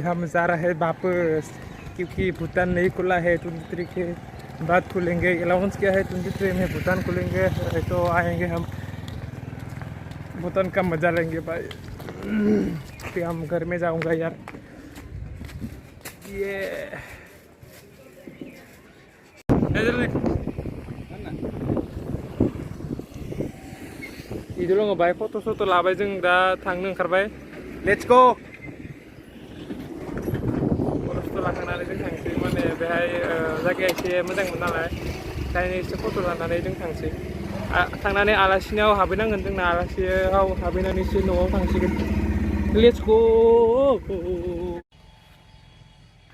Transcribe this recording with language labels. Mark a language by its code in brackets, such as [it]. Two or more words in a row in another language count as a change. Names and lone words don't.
[hi] हम जा रहे हैं वापस क्योंकि भूटान नहीं खुला है 23 के बाद खुलेंगे अलाउंस क्या है 23 में भूटान खुलेंगे तो आएंगे हम भूटान का मजा लेंगे भाई फिर हम घर में जाऊंगा यार ये इधर लोग भाई फोटो सोटो [brx] लाबाय जों दा थांनो ओंखारबाय [en] let's go [brx] फटो लाखांनानै जों थांसै माने बेहाय जायगाया एसे मोजांमोन नालाय ओंखायनो एसे फट' लानानै जों थांसै थांनानै आलासिनाव हाबहैनांगोन जोंना आलासियाव हाबहैनानैसो न'आव थांसिगोन [en] let's go